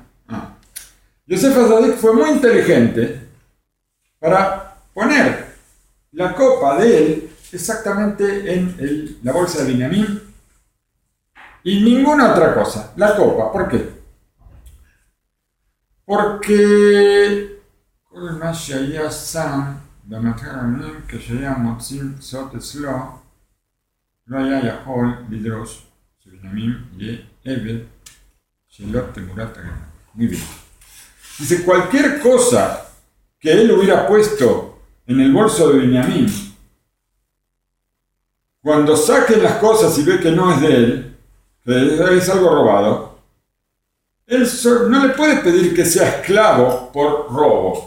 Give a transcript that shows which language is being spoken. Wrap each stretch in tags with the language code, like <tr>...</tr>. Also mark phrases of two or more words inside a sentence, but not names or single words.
<es>Yosef Atzadik fue muy inteligente para poner la copa de él exactamente en la bolsa de Binyamin y ninguna otra cosa. La copa, ¿por qué?</es> <he>Porque כל מה שהיה שם במטרנים כשהיה מוצאים סוד אצלו לא היה יכול לדרוש שבנימין יהיה עבד שלא תמורת הגנה.</he> <es>Muy bien. Dice, cualquier cosa que él hubiera puesto en el bolso de Binyamin, cuando saquen las cosas y ve que no es de él, que es algo robado, él no le puede pedir que sea esclavo por robo.</es>